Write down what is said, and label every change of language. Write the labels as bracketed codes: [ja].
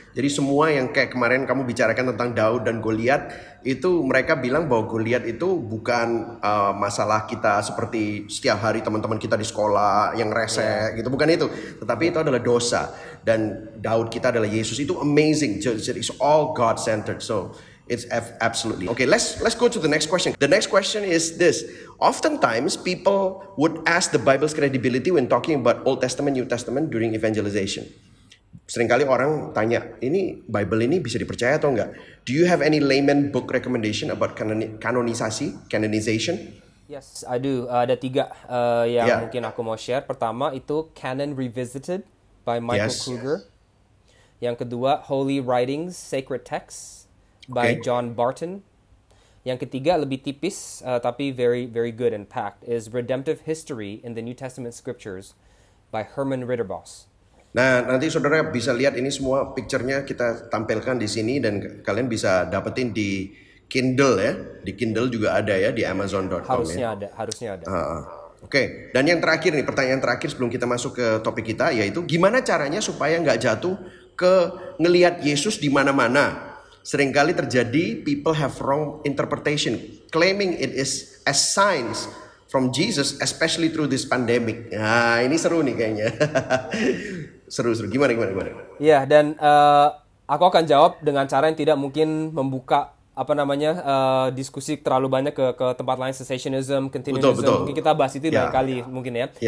[id] Jadi semua yang kayak kemarin kamu bicarakan tentang Daud dan Goliat, itu mereka bilang bahwa Goliat itu bukan masalah kita seperti setiap hari teman-teman kita di sekolah yang rese gitu, bukan itu. Tetapi itu adalah dosa. Dan Daud kita adalah Yesus. [en] Itu amazing. It's all God-centered. So it's absolutely. Okay, let's go to the next question. The next question is this. Oftentimes people would ask the Bible's credibility when talking about Old Testament, New Testament during evangelization. [id] Seringkali orang tanya, ini Bible ini bisa dipercaya atau enggak? [en] Do you have any layman book recommendation about canonization? Yes, I do. [id] Ada 3 yang mungkin aku mau share. Pertama itu Canon Revisited by Michael Kruger. Yang kedua Holy Writings, Sacred Texts by John Barton. Yang ketiga lebih tipis tapi [en] very very good and packed [id] is Redemptive History in the New Testament Scriptures by Herman Ridderbos. Nah, nanti saudara bisa lihat ini semua picture-nya kita tampilkan di sini dan kalian bisa dapetin di Kindle ya. Di Kindle juga ada ya di Amazon.com. Harusnya ada. Oke, dan yang terakhir nih, pertanyaan terakhir sebelum kita masuk ke topik kita, yaitu gimana caranya supaya nggak jatuh ke ngelihat Yesus di mana-mana. Seringkali terjadi [en] people have wrong interpretation, claiming it is as signs from Jesus, especially through this pandemic. [id] Nah, ini seru nih kayaknya. Seru. Gimana? Iya, dan aku akan jawab dengan cara yang tidak mungkin membuka diskusi terlalu banyak ke tempat lain, cessationism, continuism. Betul. Mungkin kita bahas itu lain kali mungkin ya.